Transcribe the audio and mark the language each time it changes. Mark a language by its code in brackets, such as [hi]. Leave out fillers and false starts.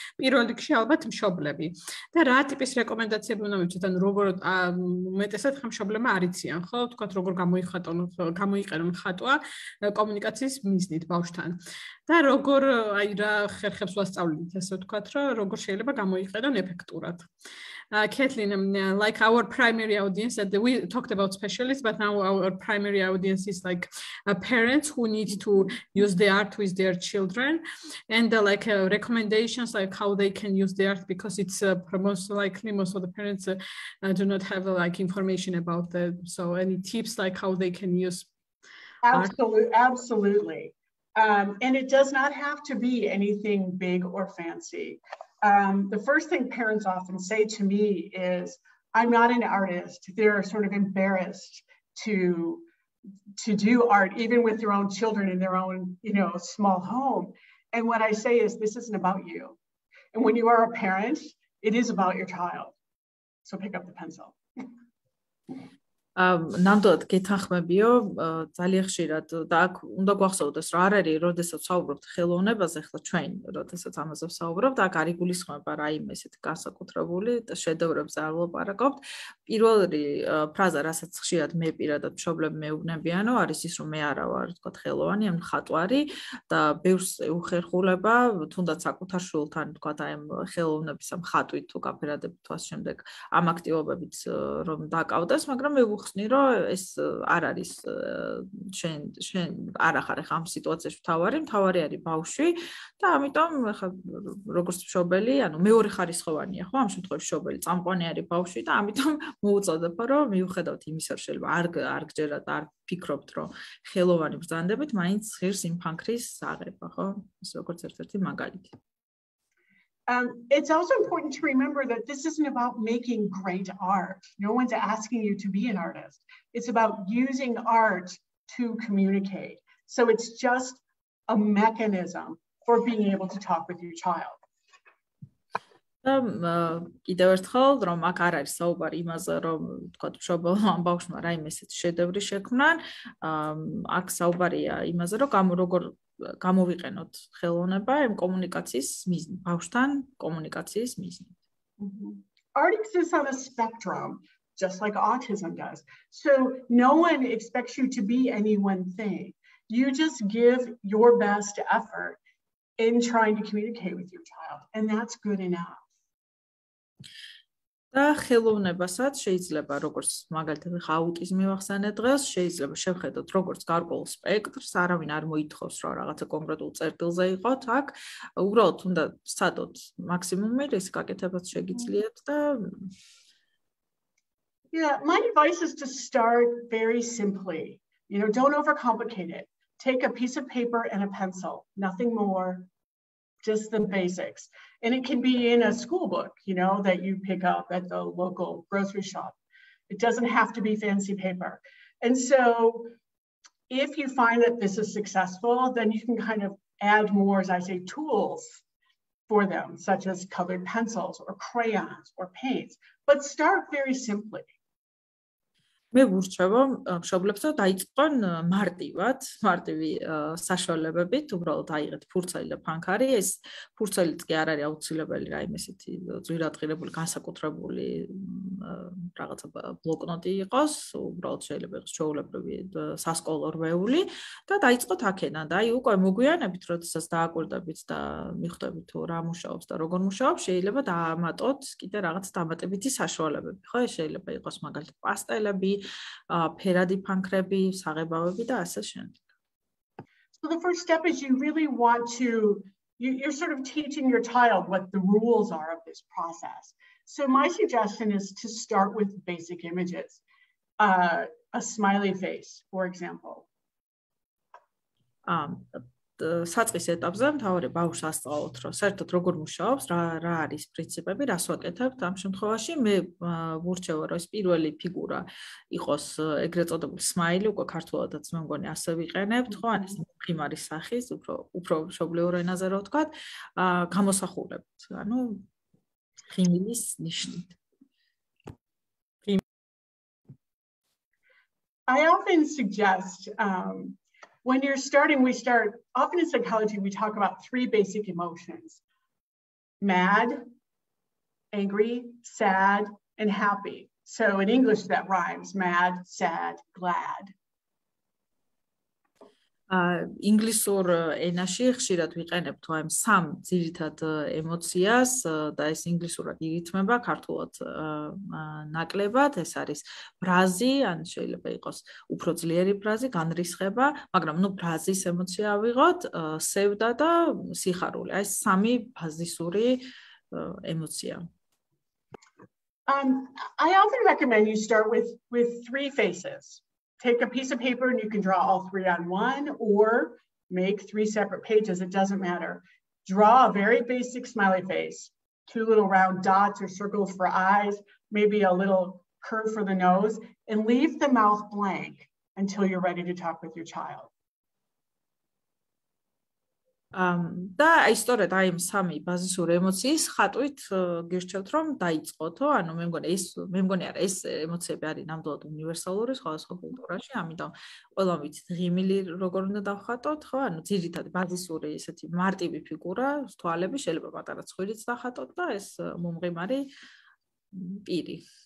[ka] პირველ რიგში ალბათ მშობლები. და რა ტიპის რეკომენდაციები უნდა მივცეთ, ანუ როგორ უმეტესად ხა მშობლებმა არ იციან, ხო, თქვათ როგორ გამოიყენონ ხატვა კომუნიკაციის მიზნით ბავშვთან. და როგორ აი რა ხერხებს ვასწავლით, ასე ვთქვათ, რომ როგორ შეიძლება გამოიყენონ ეფექტურად. [en] Kathleen, like our primary audience, we talked about specialists, but now our primary audience is like parents who need to use the art with their children, and recommendations like how they can use the art, because it's most likely most of the parents do not have like information about that. So any tips like how they can use art? Absolutely. And it does not have to be anything big or fancy. The first thing parents often say to me is, I'm not an artist. They're sort of embarrassed to do art, even with their own children in their own, small home. And what I say is, this isn't about you. And when you are a parent, it is about your child. So pick up the pencil. [ka] ნამდვილად გეთანხმებიო, ძალიან ხშირად და აქ უნდა გვახსოვდეს, რომ არ არის, როდესაც ვსაუბრობთ ხელოვნებაზე, ახლა ჩვენ, როდესაც ამაზე ვსაუბრობთ, აქ არ იგულისხმება რაიმე ესეთი განსაკუთრებული შედევრებზე არ ვლაპარაკობთ. პირველი ფრაზა, რასაც ხშირად მე პირადად მშობლები მეუბნებიანო, არის ის, რომ მე არა ვარ, თქვათ, ხელოვანი, ან მხატვარი და ბევრს უხერხულება, თუნდაც საკუთარ შვილთან, თქვათ, აი ამ ხელოვნების ამ ხატვით თუ გაფერადებით თუ ასე შემდეგ, ამ აქტივობებით რომ დაკავდეს, მაგრამ მე რომ ეს არ არის შენ არ ახარ ხა ამ სიტუაციაში მთავარი არის ბავშვი და ამიტომ ხა როგორც მშობელი, ანუ მეორე ხარისხოვანია ხო ამ შემთხვევაში მშობელი, წამყვანი არის ბავშვი და ამიტომ მოუწოდებო რომ მიუხედავთ იმისა, რომ შეიძლება არ გჯერათ, არ ფიქრობთ, რომ ხელოვანი ბრძანდებით, მაინც ღირს იმ ფანქრის აღება, ხო? ეს როგორც ერთ-ერთი მაგალითი. [en] It's also important to remember that this isn't about making great art. No one's asking you to be an artist. It's about using art to communicate. So it's just a mechanism for being able to talk with your child. [ka] კიდევ ერთხელ, რომ აქ არ არის საუბარი იმაზე, რომ თქვა მშობელმა ამ ბავშვმა რაიმე ესეთი შედევრი შექმნან, აქ საუბარია იმაზე, რომ როგორ გამოვიყენოთ ხელოვნება იმ კომუნიკაციის მიზნით, ბავშვთან კომუნიკაციის მიზნით. [en] Art exists on a spectrum, just like autism does. So no one expects you to be any one thing. You just give your best effort in trying to communicate with your child, and that's good enough. [ka] და ხელოვნებასაც შეიძლება როგორც მაგალითად აუტიზმი ვახსენე დღეს, შეიძლება შევხედოთ როგორც გარკვეულ სპექტრს, არავინ არ მოითხოვს რომ რაღაცა კონკრეტულ წერტილზე იყოთ, აქ უბრალოდ უნდა სცადოთ მაქსიმუმი რის გაკეთებაც შეგიძლიათ და [en] Yeah, my advice is to start very simply. Don't overcomplicate it. Take a piece of paper and a pencil, nothing more. Just the basics. And it can be in a school book, that you pick up at the local grocery shop. It doesn't have to be fancy paper. And so if you find that this is successful, then you can kind of add more, as I say, tools for them, such as colored pencils or crayons or paints. But start very simply. [ka] მე ვურჩევ მშობლებს რომ დაიწყონ მარტივი საშუალებებით, უბრალოდ აიღეთ ფურცელი და ფანქარი, ეს ფურცელიც კი არ არის აუცილებელი რაიმე ესეთი ძვირადღირებული განსაკუთრებული რაღაცა ბლოკნოტი იყოს, უბრალოდ შეიძლება იყოს ჩვეულებრივი სასკოლო რვეული და დაიწყოთ აქედან და აი უკვე მოგვიანებით, როდესაც დააკვირდებით და მიხვდებით თუ რა მუშაობს და როგორ მუშაობს, შეიძლება დაამატოთ კიდე რაღაც დამატებითი საშუალებები, ხო? შეიძლება იყოს მაგალითად პასტელები, ფერადი ფანქრები, საღებავები და ასე შემდეგ. [en] So the first step is you really want to you're sort of teaching your child what the rules are of this process. So my suggestion is to start with basic images. A smiley face, for example. [ka] საწყის ეტაპზე მთავარი ბავშვს ასწავლოთ, რომ საერთოდ როგორ მუშაობს, რა არის პრინციპები, რას ვაკეთებთ ამ შემთხვევაში. მე ვურჩევ, რომ ეს პირველი ფიგურა იყოს ეგრეთ წოდებული სმაილი, უკვე ქართულადაც მე მგონი ასე ვიყენებთ, ხო? ან ეს ხიმარის სახის, უფრო მშობლიურ ენაზე რა ვთქვათ, გამოსახულებთ. ანუ ხიმილის ნიშნით. [en] I often suggest when you're starting, often in psychology, we talk about three basic emotions: mad, angry, sad, and happy. So in English, that rhymes: mad, sad, glad. [ka] ინგლისურ ენაში ხშირად ვიყენებთ ამ სამ ძირითად ემოციას და ეს ინგლისურად ირითმება, ქართულად ნაკლებად. ეს არის ბრაზი, ან შეიძლება იყოს უფრო ძლიერი ბრაზი, განრისხება, მაგრამ ბრაზის ემოცია ავიღოთ, სევდა და სიხარული. აი სამი ბაზისური ემოცია. [en] I often recommend you start with three faces. Take a piece of paper and you can draw all three on one, or make three separate pages. It doesn't matter. Draw a very basic smiley face, two little round dots or circles for eyes, maybe a little curve for the nose, and leave the mouth blank until you're ready to talk with your child. [ka] და აი სწორედ აი სამი ბაზისური ემოციის ხატვით გირჩევთ რომ დაიწყოთო, ანუ მე მგონი არა ეს ემოციები არის ნამდვილად უნივერსალური სხვადასხვა კულტურაში, ამიტომ ყველამ ვიცით ღიმილი როგორ უნდა დავხატოთ, ხო? ანუ ძირითადი ბაზისური ესეთი მარტივი ფიგურა, თვალები, შეიძლება პატარა ცხვირიც დახატოთ და ეს მომღიმარი პირი.